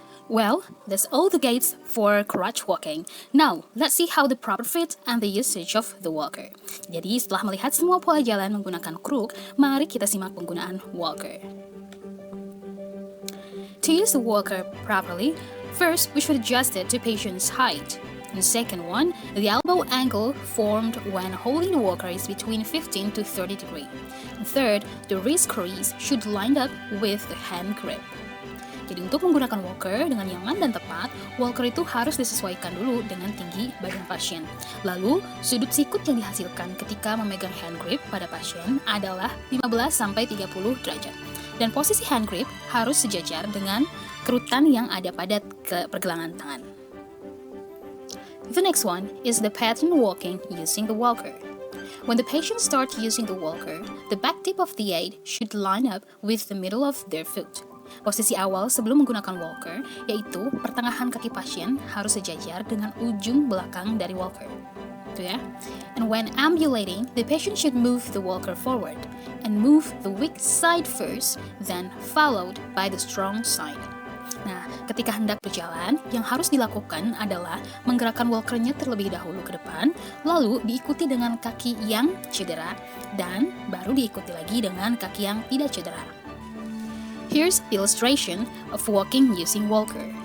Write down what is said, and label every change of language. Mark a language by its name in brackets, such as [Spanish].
[English] Well, that's all the gaits for crutch walking. Now, let's see how the proper fit and the usage of the walker. [Indonesian] Jadi, setelah melihat semua pola jalan menggunakan kruk, mari kita simak penggunaan walker. [English] To use the walker properly, first we should adjust it to patient's height. And second one, the elbow angle formed when holding the walker is between 15 to 30 degree. And third, the wrist crease should line up with the hand grip. [Indonesian] Jadi untuk menggunakan walker dengan nyaman dan tepat, walker itu harus disesuaikan dulu dengan tinggi badan pasien. Lalu, sudut sikut yang dihasilkan ketika memegang hand grip pada pasien adalah 15-30 derajat. Dan posisi hand grip harus sejajar dengan kerutan yang ada pada pergelangan tangan. [English] The next one is the pattern walking using the walker. When the patient starts using the walker, the back tip of the aid should line up with the middle of their foot. [Indonesian] Posisi awal sebelum menggunakan walker, yaitu pertengahan kaki pasien harus sejajar dengan ujung belakang dari walker. Itu ya. [English] And when ambulating, the patient should move the walker forward and move the weak side first, then followed by the strong side. [Indonesian] Nah, ketika hendak berjalan, yang harus dilakukan adalah menggerakkan walkernya terlebih dahulu ke depan, lalu diikuti dengan kaki yang cedera, dan baru diikuti lagi dengan kaki yang tidak cedera. [English] Here's the illustration of walking using walker.